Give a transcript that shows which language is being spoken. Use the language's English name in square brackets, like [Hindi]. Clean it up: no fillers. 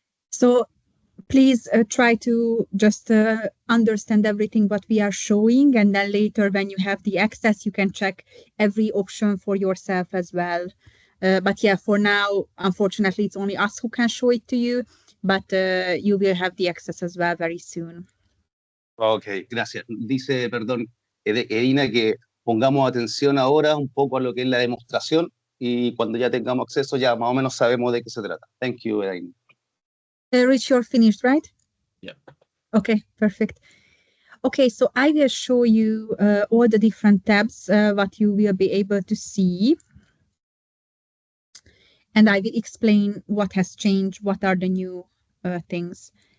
[English] So please try to just understand everything what we are showing, and then later when you have the access, you can check every option for yourself as well. But yeah, for now, unfortunately, it's only us who can show it to you, but you will have the access as well very soon. [Spanish] Ok, gracias. Dice, perdón, Edina, que pongamos atención ahora un poco a lo que es la demostración y cuando ya tengamos acceso ya más o menos sabemos de qué se trata. [English] Thank you, Edina. Rich, you're finished, right? Yeah. Okay, perfect. Okay, so I will show you all the different tabs, what you will be able to see. And I will explain what has changed, what are the new things.